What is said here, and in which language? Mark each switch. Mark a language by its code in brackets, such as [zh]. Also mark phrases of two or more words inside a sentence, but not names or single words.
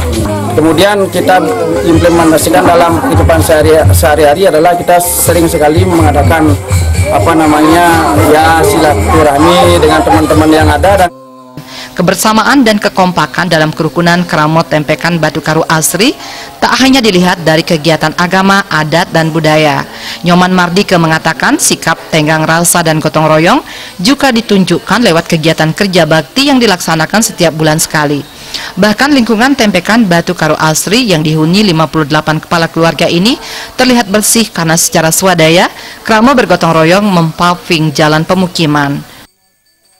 [id] Kemudian kita implementasikan dalam kehidupan sehari-hari adalah kita sering sekali mengadakan silaturahmi dengan teman-teman yang ada. Dan kebersamaan dan kekompakan dalam kerukunan Kramot Tempekan Batu Karu Asri tak hanya dilihat dari kegiatan agama, adat, dan budaya. Nyoman Mardike mengatakan sikap tenggang rasa dan gotong royong juga ditunjukkan lewat kegiatan kerja bakti yang dilaksanakan setiap bulan sekali. Bahkan lingkungan Tempekan Batu Karu Asri yang dihuni 58 kepala keluarga ini terlihat bersih karena secara swadaya Krama bergotong royong mempaving jalan pemukiman.